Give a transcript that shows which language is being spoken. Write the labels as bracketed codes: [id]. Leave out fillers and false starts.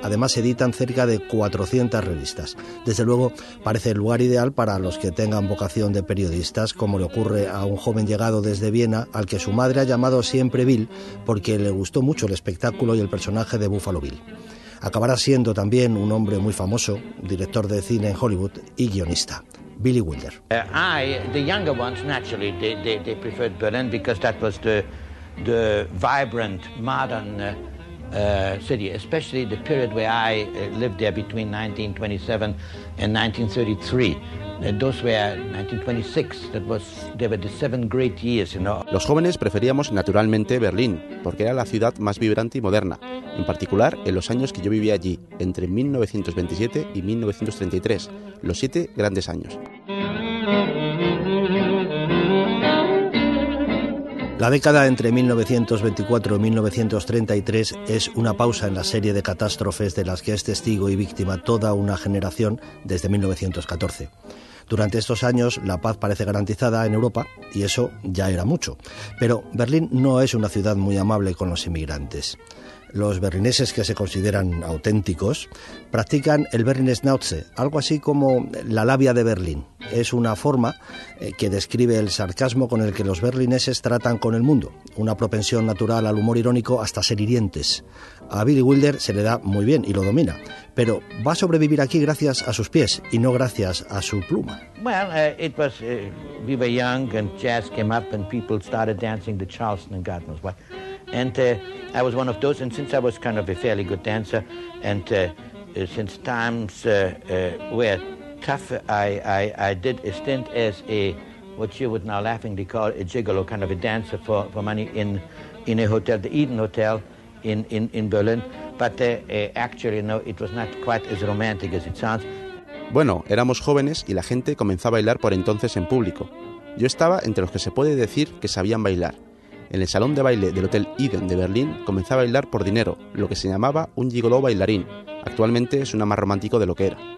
[es] Además, se editan cerca de 400 revistas. Desde luego, parece el lugar ideal para los que tengan vocación de periodistas, como le ocurre a un joven llegado desde Viena, al que su madre ha llamado siempre Bill, porque le gustó mucho el espectáculo y el personaje de Buffalo Bill. Acabará siendo también un hombre muy famoso, director de cine en Hollywood y guionista, Billy Wilder. [en] The younger ones naturally preferred Berlin because that was the vibrant modern city, especially the period where I lived there between 1927 and 1933. Those were 1926. They were the 7 great years, you know. [es] Los jóvenes preferíamos naturalmente Berlín porque era la ciudad más vibrante y moderna. En particular, en los años que yo vivía allí, entre 1927 y 1933, los 7 grandes años. La década entre 1924 y 1933 es una pausa en la serie de catástrofes de las que es testigo y víctima toda una generación desde 1914. Durante estos años la paz parece garantizada en Europa y eso ya era mucho. Pero Berlín no es una ciudad muy amable con los inmigrantes. Los berlineses que se consideran auténticos practican el Berliner Schnauze, algo así como la labia de Berlín. Es una forma que describe el sarcasmo con el que los berlineses tratan con el mundo, una propensión natural al humor irónico hasta ser hirientes. A Billy Wilder se le da muy bien y lo domina, pero va a sobrevivir aquí gracias a sus pies y no gracias a su pluma. [en] We were young and jazz came up and people started dancing the Charleston and God knows what. I was one of those, and since I was kind of a fairly good dancer, and since times were tough. I did a stint as a, what you would now laughingly call a gigolo, kind of a dancer for money in a hotel, the Eden Hotel in Berlin. But actually, no, it was not quite as romantic as it sounds. [es] Bueno, éramos jóvenes y la gente comenzó a bailar por entonces en público. Yo estaba entre los que se puede decir que sabían bailar. En el salón de baile del Hotel Eden de Berlín comencé a bailar por dinero, lo que se llamaba un gigoló bailarín. Actualmente es una más romántico de lo que era.